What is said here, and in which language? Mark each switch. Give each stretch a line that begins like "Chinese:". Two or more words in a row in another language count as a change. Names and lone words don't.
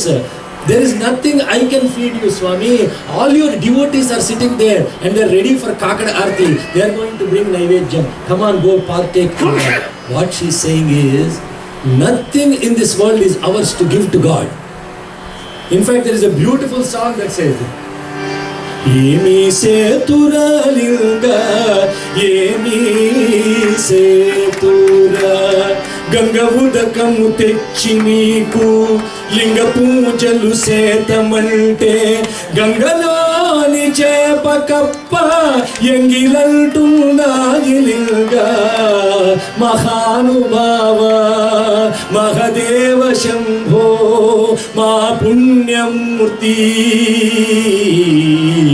English: There is nothing I can feed you, Swami. All your devotees are sitting there and they are ready for Kakada Aarti. They are going to bring Naivedjam. Come on, go partake. What she is saying is, nothing in this world is ours to give to God. In fact, there is a beautiful song that says,
Telugu: ఏమి సేతురా లింగ, ఏమి సే తుర, గంగావుదకము తెచ్చి నీకు, లింగ పూజలు సేతమంటే, గంగలోని చేప కప్ప, ఎంగిలంటున్నది లింగ, మహానుభావ, మహాదేవ శంభో, మాపుణ్యమూర్తి.